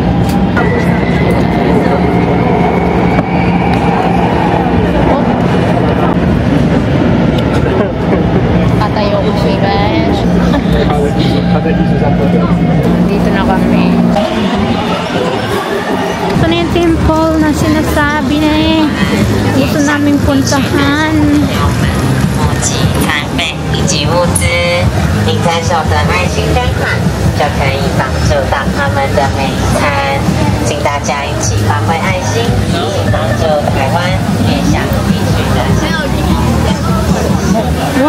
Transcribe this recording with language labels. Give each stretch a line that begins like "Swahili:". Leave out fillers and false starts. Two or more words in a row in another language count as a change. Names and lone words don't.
Filipino: Patayo ko siya guys. Dito na kami. Ito na yung temple na sinasabi na eh. Gusto namin puntahan.
Chinese: 餐费以及物资，您在手的爱心捐款就可以帮助到他们的每一餐。请大家一起发挥爱心，一起帮助台湾偏乡地区的小朋友。